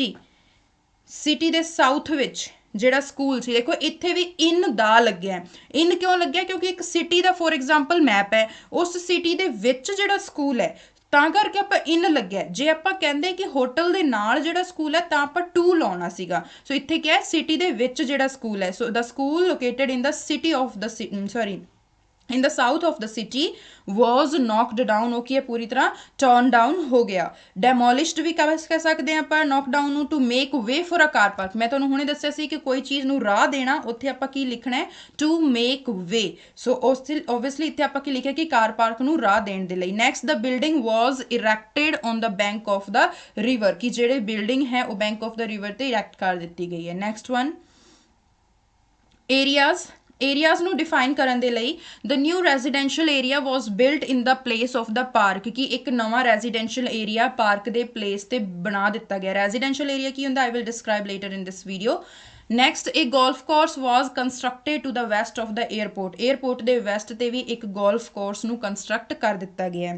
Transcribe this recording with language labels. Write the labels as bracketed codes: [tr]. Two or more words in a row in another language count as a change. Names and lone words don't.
[pa] ਸਿਟੀ ਦੇ ਸਾਊਥ ਵਿੱਚ ਜਿਹੜਾ ਸਕੂਲ ਸੀ ਦੇਖੋ ਇੱਥੇ ਵੀ ਇਨ ਦਾ ਲੱਗਿਆ ਇਨ ਕਿਉਂ ਲੱਗਿਆ ਕਿਉਂਕਿ ਇੱਕ ਸਿਟੀ ਦਾ [en] for example [pa] ਮੈਪ ਹੈ ਉਸ ਸਿਟੀ ਦੇ ਵਿੱਚ ਜਿਹੜਾ ਸਕੂਲ ਹੈ ਤਾਂ ਕਰਕੇ ਆਪਾਂ ਇਨ ਲੱਗਿਆ ਜੇ ਆਪਾਂ ਕਹਿੰਦੇ ਕਿ ਹੋਟਲ ਦੇ ਨਾਲ ਜਿਹੜਾ ਸਕੂਲ ਹੈ ਤਾਂ ਆਪਾਂ ਟੂ ਲਾਉਣਾ ਸੀਗਾ ਸੋ ਇੱਥੇ ਕੀ ਹੈ ਸਿਟੀ ਦੇ ਵਿੱਚ ਜਿਹੜਾ ਸਕੂਲ ਹੈ ਸੋ [en] the school located in the city of the in the south of the city was knocked down [pa] ਉਹ ਕੀ ਹੈ ਪੂਰੀ ਤਰ੍ਹਾਂ turn down ਹੋ ਗਿਆ demolished ਵੀ ਕਹਿ ਸਕਦੇ ਹਾਂ ਆਪਾਂ [en] knock down [pa] ਨੂੰ [en] to make way for a car park [pa] ਮੈਂ ਤੁਹਾਨੂੰ ਹੁਣੇ ਦੱਸਿਆ ਸੀ ਕਿ ਕੋਈ ਚੀਜ਼ ਨੂੰ ਰਾਹ ਦੇਣਾ ਉੱਥੇ ਆਪਾਂ ਕੀ ਲਿਖਣਾ ਹੈ [en] to make way so obviously [pa] ਇੱਥੇ ਆਪਾਂ ਕੀ ਲਿਖਿਆ ਕਿ ਕਾਰ ਪਾਰਕ ਨੂੰ ਰਾਹ ਦੇਣ ਦੇ ਲਈ [en] next the building was erected on the bank of the river [pa] ਕਿ ਜਿਹੜੇ ਬਿਲਡਿੰਗ ਹੈ ਉਹ [en] bank of the river [pa] ਤੇ erect ਕਰ ਦਿੱਤੀ ਗਈ ਹੈ [en] next one areas [pa] ਏਰੀਆਜ਼ ਨੂੰ ਡਿਫਾਈਨ ਕਰਨ ਦੇ ਲਈ [en] the new residential area was built in the place of the park, [pa] ਕਿ ਇੱਕ ਨਵਾਂ ਰੈਜ਼ੀਡੈਂਸ਼ੀਅਲ ਏਰੀਆ ਪਾਰਕ ਦੇ ਪਲੇਸ ਤੇ ਬਣਾ ਦਿੱਤਾ ਗਿਆ। ਰੈਜ਼ੀਡੈਂਸ਼ੀਅਲ ਏਰੀਆ ਕੀ ਹੁੰਦਾ, [en] I will describe later in this video. [pa] ਨੈਕਸਟ, ਇਹ [en] golf course was constructed to the west of the airport, [pa] ਏਅਰਪੋਰਟ ਦੇ ਵੈਸਟ ਤੇ ਵੀ ਇੱਕ ਗੋਲਫ ਕੋਰਸ ਨੂੰ ਕੰਸਟਰਕਟ ਕਰ ਦਿੱਤਾ ਗਿਆ ਹੈ।